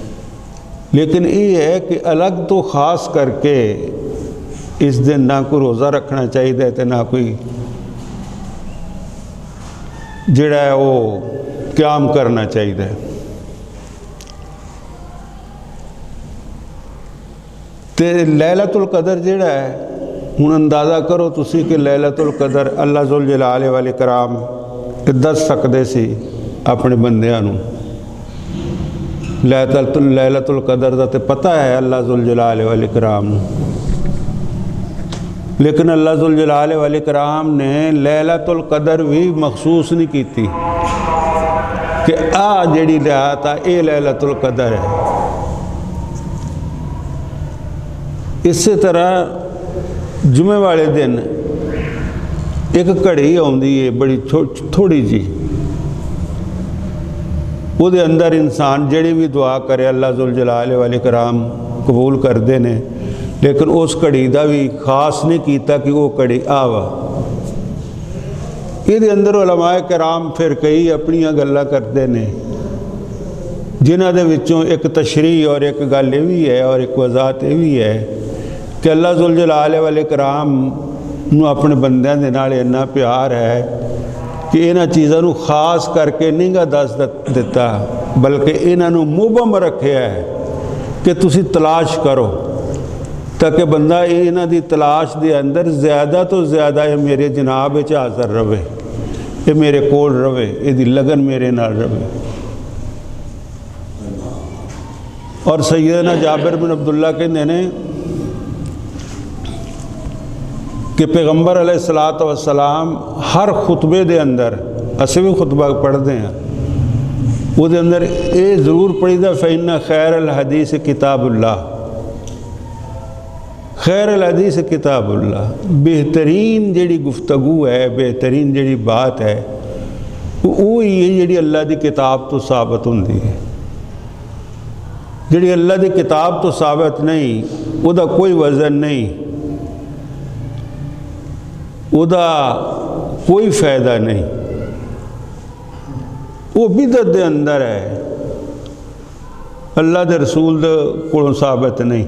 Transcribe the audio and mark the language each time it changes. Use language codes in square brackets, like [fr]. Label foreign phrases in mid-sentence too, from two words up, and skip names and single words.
[pa] لیکن یہ ہے کہ الگ تو خاص کر کے اس دن نہ کوئی روزہ رکھنا چاہیے تے نہ کوئی جڑا ہے وہ قیام کرنا چاہیے۔ تے لیلۃ القدر جڑا ہے ہن اندازہ کرو تسی کہ لیلۃ القدر [ar] اللہ ذوالجلال والاکرام [pa] دس سکدے سی اپنے بندیاں نوں۔ لیلۃ القدر دا تے پتہ ہے [ar] اللہ ذوالجلال والاکرام [pa] نوں، لیکن [ar] اللہ ذوالجلال والاکرام [pa] نے لیلۃ القدر بھی مخصوص نہیں کیتی کہ جڑی رات اے لیلۃ القدر ہے۔ اسی طرح جمعے والے دن ایک گھڑی آتی ہے بڑی تھوڑی جی، وہ دے اندر انسان جڑی بھی دعا کرے [ar] اللہ ذوالجلال والاکرام [pa] قبول کرتے ہیں، لیکن اس گھڑی دا بھی خاص نہیں کیتا کہ وہ گھڑی آوا۔ یہ اندر علماء کرام پھر کئی اپنی گلاں کرتے ہیں، جنہاں دے وچوں ایک تشریح اور ایک گل یہ بھی ہے اور ایک وضاحت یہ بھی ہے کہ [ar] اللہ ذوالجلال والاکرام [pa] نو اپنے بندیاں دے نال اتنا پیار ہے کہ انہاں چیزاں نو خاص کر کے نہیں گا دس دیتا، بلکہ انہاں نو مبہم رکھیا ہے کہ تسی تلاش کرو، تاکہ بندہ انہاں دی تلاش دے اندر زیادہ تو زیادہ یہ میرے جناب وچ حاضر رہے، یہ میرے کول رہے، یہ دی لگن میرے نال رہے۔ اور سیدنا جابر بن عبداللہ کہندے نے کہ پیغمبر [ar] علیہ السلام [pa] ہر خطبے دے اندر، اسے بھی خطبہ پڑھتے ہیں، وہ دے اندر یہ ضرور پڑھی دا [ar] فَإِنَّ خَيْرَ الْحَدِيثِ کتاب اللہ، خیر الحدیث کتاب اللہ، [pa] بہترین جڑی گفتگو ہے، بہترین جڑی بات ہے وہی ہے جڑی اللہ دی کتاب تو ثابت ہوندی ہے۔ جڑی اللہ دی کتاب تو ثابت نہیں، وہ دا کوئی وزن نہیں، وہ دا کوئی فائدہ نہیں، وہ بدعت دے اندر ہے، اللہ دے رسول دے کولوں ثابت نہیں۔